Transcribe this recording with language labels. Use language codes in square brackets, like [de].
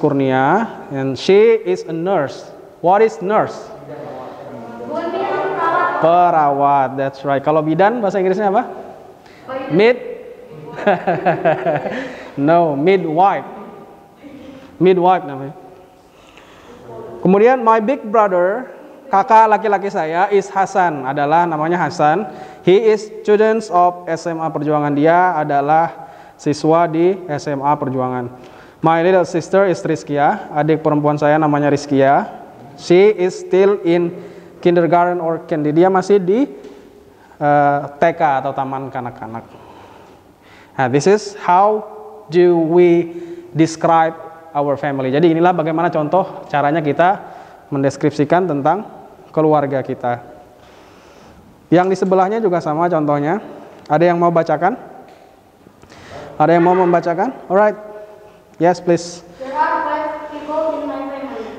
[en] Kurnia, and she is a nurse. What is nurse? Perawat. That's right. [id] Kalau bidan bahasa Inggrisnya apa? [en] No, midwife. Midwife namanya. [id] Kemudian [en] my big brother, [id] kakak laki-laki saya, is Hasan, adalah namanya Hasan. [en] He is students of SMA Perjuangan. [id] Dia adalah siswa di SMA Perjuangan. [en] My little sister is Rizkia. [id] Adik perempuan saya namanya Rizkia. [en] She is still in kindergarten or candy. [id] Dia masih di TK atau taman kanak-kanak. Nah, [en] this is how do we describe our family. [id] Jadi inilah bagaimana contoh caranya kita mendeskripsikan tentang keluarga kita. Yang di sebelahnya juga sama contohnya. Ada yang mau bacakan? Ada yang mau membacakan? [en] Alright. Yes, please. There are 5 people in my family.